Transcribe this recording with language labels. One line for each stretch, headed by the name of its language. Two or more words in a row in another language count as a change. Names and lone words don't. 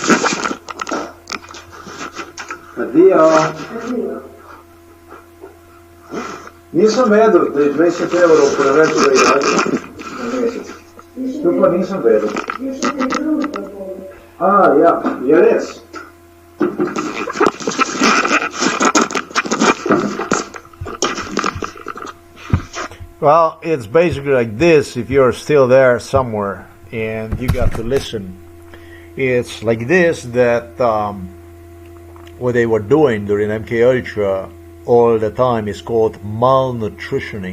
Slovenian: Adijo. Nisem vedel, da je 20 evrov preveč za jajce na mesec. To pa nisem vedel. A, ja, je res.
English: Well, it's basically like this. If you're still there somewhere and you got to listen, it's like this that what they were doing during MK Ultra all the time is called malnutritioning.